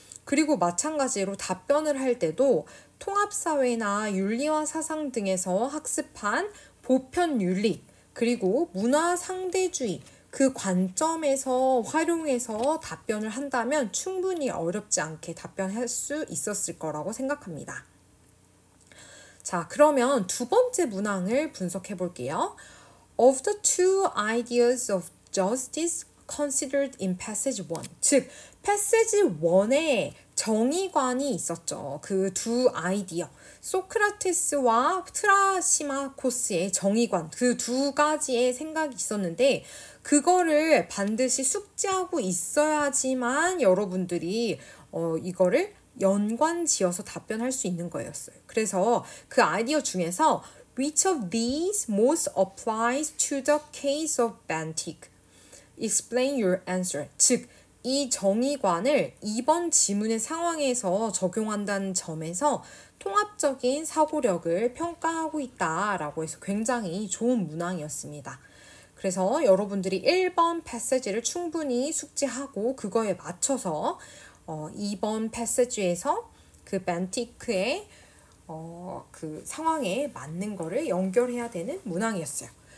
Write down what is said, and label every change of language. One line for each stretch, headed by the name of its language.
Korean: 그리고 마찬가지로 답변을 할 때도 통합사회나 윤리와 사상 등에서 학습한 보편 윤리, 그리고 문화 상대주의, 그 관점에서 활용해서 답변을 한다면 충분히 어렵지 않게 답변할 수 있었을 거라고 생각합니다. 자, 그러면 두 번째 문항을 분석해 볼게요.
English: Of the two ideas of justice considered in passage 1.
Korean: 즉, passage 1에 정의관이 있었죠. 그 두 아이디어. 소크라테스와 트라시마코스의 정의관. 그 두 가지의 생각이 있었는데 그거를 반드시 숙지하고 있어야지만 여러분들이 이거를 연관 지어서 답변할 수 있는 거였어요. 그래서 그 아이디어 중에서
English: Which of these most applies to the case of Bentinck? Explain your answer.
Korean: 즉, 이 정의관을 이번 지문의 상황에서 적용한다는 점에서 통합적인 사고력을 평가하고 있다라고 해서 굉장히 좋은 문항이었습니다. 그래서 여러분들이 1번 패시지를 충분히 숙지하고 그거에 맞춰서 2번 패시지에서 그 벤티크의 그 상황에 맞는 거를 연결해야 되는 문항이었어요.